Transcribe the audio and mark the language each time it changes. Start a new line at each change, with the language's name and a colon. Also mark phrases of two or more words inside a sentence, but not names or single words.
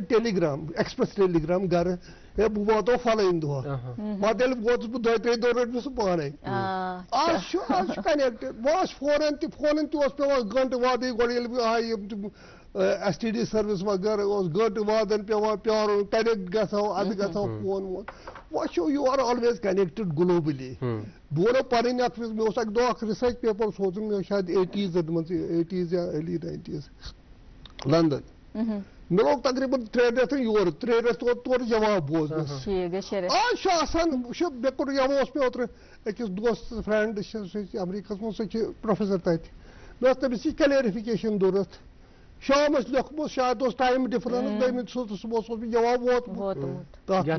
Kashmiri: مےٚ
English: telegram express
Kashmiri: ٹیلیگرام گرٕ ہے بہٕ واتو فلٲنۍ دۄہ پتہٕ ییٚلہِ ووتُس بہٕ 2-3 دۄہ رٔٹۍ مےٚ سُہ پانے آز چھُ کنیکٹِڈ وۄنۍ اوس فونن تہِ اوس پیٚوان گنٹہٕ وادٕے گۄڈٕ ییٚلہِ بہٕ آیہِ یِم تِم ایس ٹی ڈی سٔروِس وغیرہ اوس گنٹہٕ وادن پیٚوان پیارُن کنیکٹ گژھو ادٕ گژھو فون وون وۄنۍ چھُ
English: you are always connected globally
Kashmiri: بہٕ وَنو پنٕنۍ اکھ مےٚ اوس اکہِ دۄہ اکھ
English: research paper
Kashmiri: سوزُن مےٚ شاید 80s منٛز 80s یا
English: early 90s
Kashmiri: لندن مےٚ لوٚگ تقریٖبن 3 رٮ۪تھ یورٕ 3 رٮ۪تھ تورٕ جواب بوزنس آز چھُ آسان وٕچھ مےٚ کوٚر یَوٕ اوس مےٚ اوترٕ أکِس دوستس فرینڈ چھِ سُہ چھِ امریکہس منٛز سۄ چھِ پروفیسر تتہِ مےٚ ٲس تٔمِس یہِ کلیرفِکیشن ضوٚرتھ شامس لیوٚکھمُت شاید اوس
English: time difference
Kashmiri: دوٚیمہِ صُبحس اوس مےٚ جواب ووتمُت